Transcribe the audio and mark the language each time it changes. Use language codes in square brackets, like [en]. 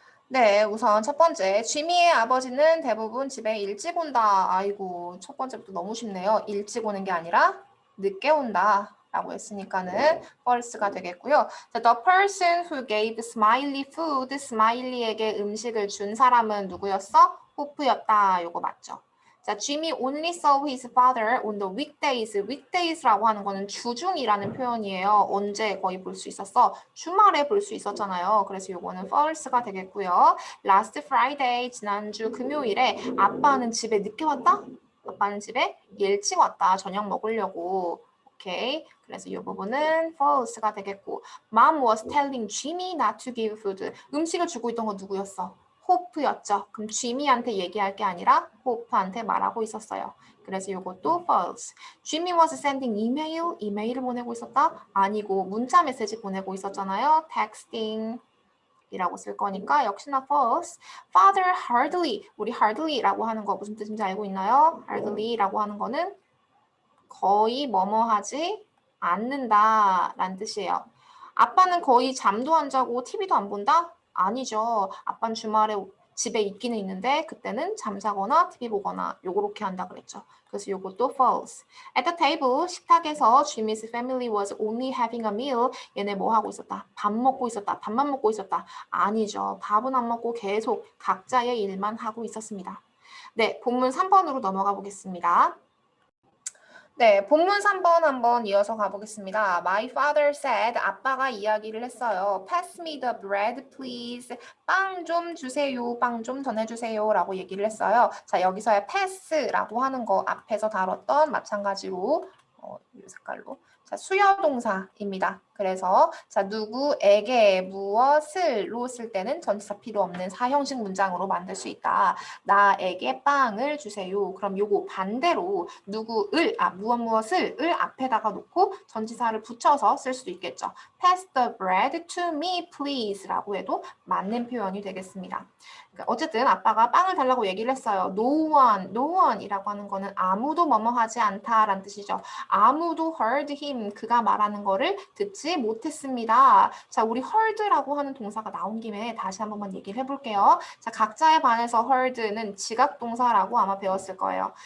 [ko] 네, 우선 첫 번째. 지미의 아버지는 대부분 집에 일찍 온다. 아이고, 첫 번째부터 너무 쉽네요. 일찍 오는 게 아니라 늦게 온다. 라고 했으니까는 false가 되겠고요. [en] The person who gave Smiley food, [ko] 스마일리에게 음식을 준 사람은 누구였어? 호프였다. 요거 맞죠? [en] 자, Jimmy only saw his father on the weekdays. [ko] weekdays라고 하는 거는 주중이라는 표현이에요. 언제 거의 볼 수 있었어? 주말에 볼 수 있었잖아요. 그래서 요거는 false가 되겠고요. [en] Last Friday, [ko] 지난주 금요일에 아빠는 집에 늦게 왔다? 아빠는 집에 일찍 왔다. 저녁 먹으려고. 오케이. 그래서 이 부분은 false가 되겠고 [en] Mom was telling Jimmy not to give food. [ko] 음식을 주고 있던 건 누구였어? 호프였죠. 그럼 지미한테 얘기할 게 아니라 호프한테 말하고 있었어요. 그래서 이것도 false. [en] Jimmy was sending email. [ko] 이메일을 보내고 있었다? 아니고 문자 메시지 보내고 있었잖아요. texting. 이라고 쓸 거니까 역시나 false. [en] Father hardly. [ko] 우리 hardly라고 하는 거 무슨 뜻인지 알고 있나요? hardly라고 하는 거는 거의 뭐뭐 하지 않는다 라는 뜻이에요. 아빠는 거의 잠도 안 자고 TV도 안 본다? 아니죠. 아빠는 주말에 집에 있기는 있는데 그때는 잠자거나 TV 보거나 요렇게 한다 그랬죠. 그래서 요것도 false. [en] At the table, 식탁에서 Jimmy's family was only having a meal. [ko] 얘네 뭐 하고 있었다? 밥 먹고 있었다. 밥만 먹고 있었다. 아니죠. 밥은 안 먹고 계속 각자의 일만 하고 있었습니다. 네, 본문 3번으로 넘어가 보겠습니다. 네, 본문 3번 한번 이어서 가보겠습니다. [en] My father said, [ko] 아빠가 이야기를 했어요. [en] Pass me the bread, please. [ko] 빵 좀 주세요. 빵 좀 전해주세요. 라고 얘기를 했어요. 자, 여기서의 pass라고 하는 거 앞에서 다뤘던 마찬가지로 이 색깔로. 자, 수여동사입니다. 그래서 자, 누구에게 무엇을로 쓸 때는 전치사 필요 없는 사형식 문장으로 만들 수 있다. 나에게 빵을 주세요. 그럼 요거 반대로 무엇을 앞에다가 놓고 전치사를 붙여서 쓸 수도 있겠죠. [en] Pass the bread to me, please [ko] 라고 해도 맞는 표현이 되겠습니다. 어쨌든 아빠가 빵을 달라고 얘기를 했어요. [en] No one [ko] 이라고 하는 거는 아무도 뭐뭐 하지 않다라는 뜻이죠. 아무도 [en] heard him, [ko] 그가 말하는 거를 듣지 못했습니다. 자, 우리 heard라고 하는 동사가 나온 김에 다시 한 번만 얘기를 해볼게요. 자, 각자에 반해서 heard는 지각동사라고 아마 배웠을 거예요.